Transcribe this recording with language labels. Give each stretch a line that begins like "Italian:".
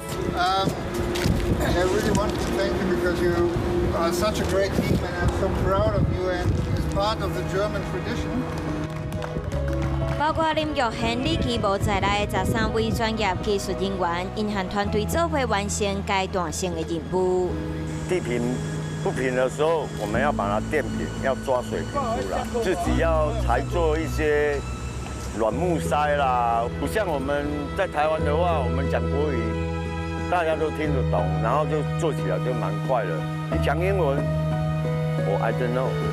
English: I really want to thank you because you are such a great team and I'm so proud of you and it's part of the German tradition.
Chinese: 包括林玉贤、李奇无在内的13位专业技术人员，因和团队做伙完成阶段性的任务。地平不平的时候，我们要把它垫平，要抓水平出来，自己要才做一些软木塞啦，不像我们在台湾的话，我们讲国语。大家都听得懂，然后就做起来就蛮快的。你讲英文，我
English: I don't know。